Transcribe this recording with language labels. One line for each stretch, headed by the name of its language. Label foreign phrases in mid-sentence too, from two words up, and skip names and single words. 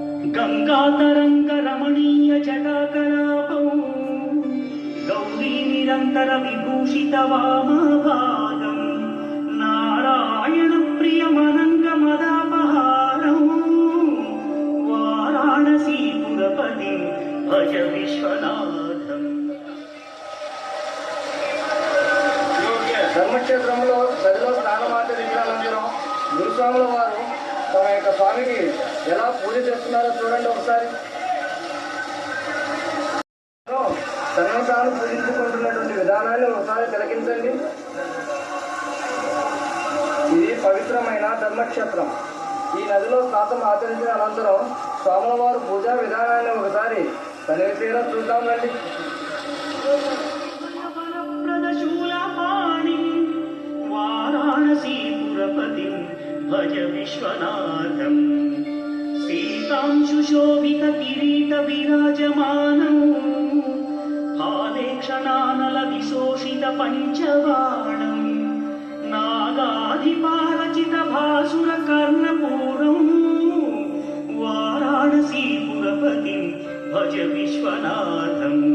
Sanskrit: गंगातरंगरमणीय जटाकलापौ गौरी निरंतर विभूषित वामभागं नारायण प्रियमनंगमदापहारौ वाराणसीपुरपतिं भज विश्वनाथं।
Telugu: ధర్మక్షేత్రంలో నదిలో స్నానమాచరించిన అనంతరం గురుస్వాముల వారు తమ యొక్క స్వామికి ఎలా పూజ చేస్తున్నారో చూడండి ఒకసారి. తనను తాను పూజించుకుంటున్నటువంటి విధానాన్ని ఒకసారి తిలకించండి. ఇది పవిత్రమైన ధర్మక్షేత్రం. ఈ నదిలో స్నానం ఆచరించిన అనంతరం స్వాముల వారు పూజా విధానాన్ని ఒకసారి తనివి తీరా చూద్దాం రండి.
Sanskrit: वाराणसीपुरपतिं भज विश्वनाथं। सीतांशुशोभित किरीट विराजमानं फालेक्षणानल विशोषित पञ्चबाणं नागाधिपारचित भासुर कर्णपूरं वाराणसीपुरपतिं भज विश्वनाथं।